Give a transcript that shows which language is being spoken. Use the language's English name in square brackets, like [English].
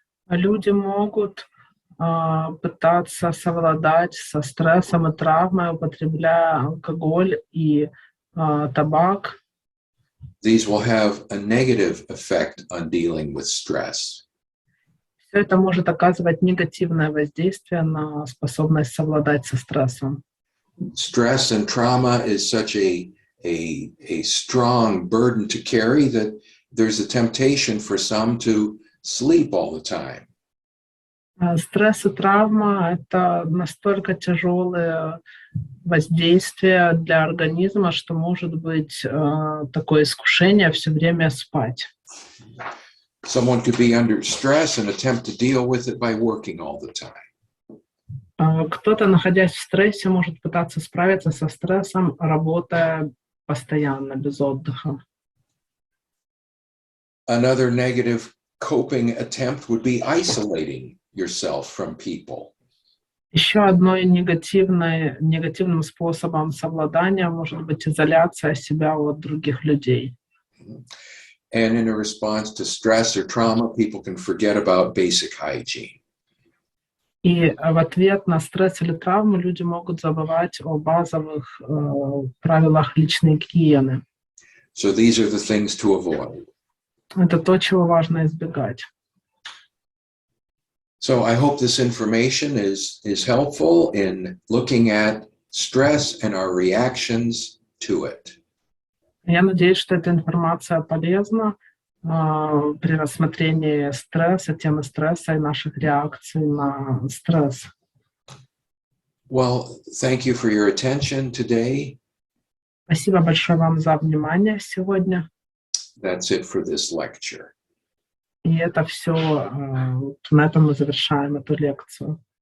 [Russian] Люди могут пытаться совладать со стрессом и травмой, употребляя алкоголь и табак. [English] These will have a negative effect on dealing with stress. [Russian] Все это может оказывать негативное воздействие на способность совладать со стрессом. [English] Stress and trauma is such a strong burden to carry that there's a temptation for some to sleep all the time. [Russian] Стресс и травма — это настолько тяжелое воздействие для организма, что может быть такое искушение все время спать. [English] Someone could be under stress and attempt to deal with it by working all the time. [Russian] Кто-то, находясь в стрессе, может пытаться справиться со стрессом, работая постоянно, без отдыха. [English] Another negative coping attempt would be isolating yourself from people. [Russian] Еще одной негативным способом совладания может быть изоляция себя от других людей. [English] And in a response to stress or trauma, people can forget about basic hygiene. [Russian] И в ответ на стресс или травму люди могут забывать о базовых правилах личной гигиены. [English] So these are the things to avoid. [Russian] Это то, чего важно избегать. [English] So I hope this information is helpful in looking at stress and our reactions to it. [Russian] Я надеюсь, что эта информация полезна при рассмотрении стресса, темы стресса и наших реакций на стресс. [English] Well, thank you for your attention today. [Russian] Спасибо большое вам за внимание сегодня. [English] That's it for this lecture. [Russian] И это все, на этом мы завершаем эту лекцию.